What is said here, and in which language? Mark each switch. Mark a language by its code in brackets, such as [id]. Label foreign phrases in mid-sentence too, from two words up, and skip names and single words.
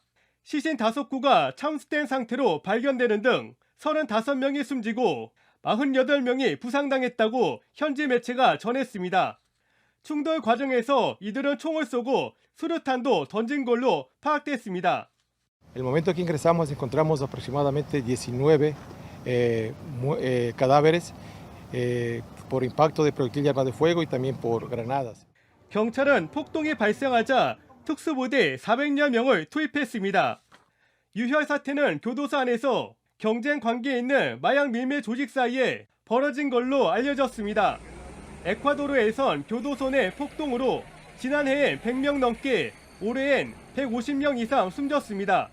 [ko] 시신 5구가 참수된 상태로 발견되는 등 35명이 숨지고 48명이 부상당했다고 현지 매체가 전했습니다. 충돌 과정에서 이들은 총을 쏘고 수류탄도 던진 걸로 파악됐습니다. [es] El momento que ingresamos encontramos aproximadamente 19 cadáveres por impacto de proyectil de arma de fuego y también por granadas. [ko] 경찰은 폭동이 발생하자 특수부대 400여 명을 투입했습니다. 유혈 사태는 교도소 안에서 경쟁 관계에 있는 마약 밀매 조직 사이에 벌어진 걸로 알려졌습니다. 에콰도르에선 교도소 내 폭동으로 지난해엔 100명 넘게, 올해엔 150명 이상 숨졌습니다.